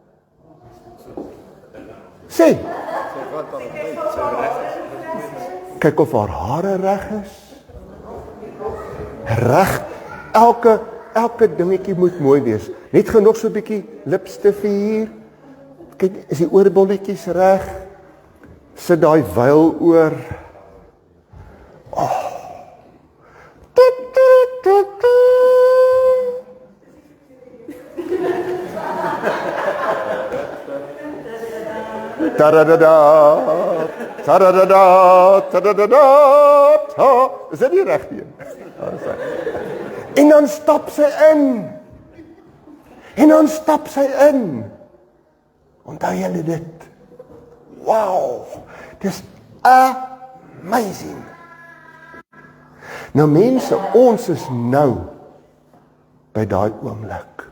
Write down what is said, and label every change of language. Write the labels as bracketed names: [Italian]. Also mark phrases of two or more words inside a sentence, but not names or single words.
[Afrikaans] Sê. Kyk of haar hare reg is. Reg, elke dingetjie moet mooi wees. Net genoeg so 'n bietjie lipstif hier. Kyk, is die oorbolletjies reg? Sit daai wyl oor. Oh. Ta-da-da-da, ta-da-da-da, ta-da-da-da, is dit die regte een? En dan stap sy in. Onthou julle dit? Wow, dis amazing. Nou mense, ons is nou by daai oomblik.